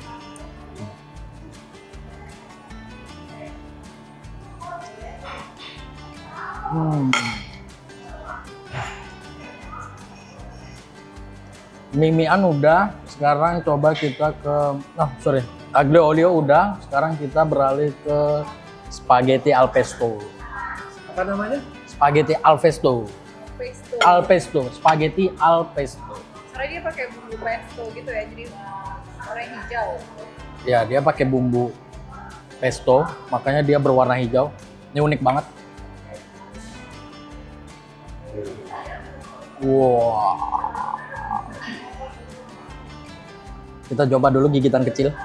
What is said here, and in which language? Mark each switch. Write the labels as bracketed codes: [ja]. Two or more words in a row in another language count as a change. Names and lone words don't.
[id] Mimian udah, sekarang coba kita ke aglio olio udah, sekarang kita beralih ke spaghetti al pesto. Apa namanya? Spaghetti al pesto. Pesto. Al pesto, spaghetti al pesto. Karena dia pakai bumbu pesto gitu ya, jadi warnanya hijau. Ya, dia pakai bumbu pesto, makanya dia berwarna hijau. Ini unik banget. Wow. Kita coba dulu gigitan kecil.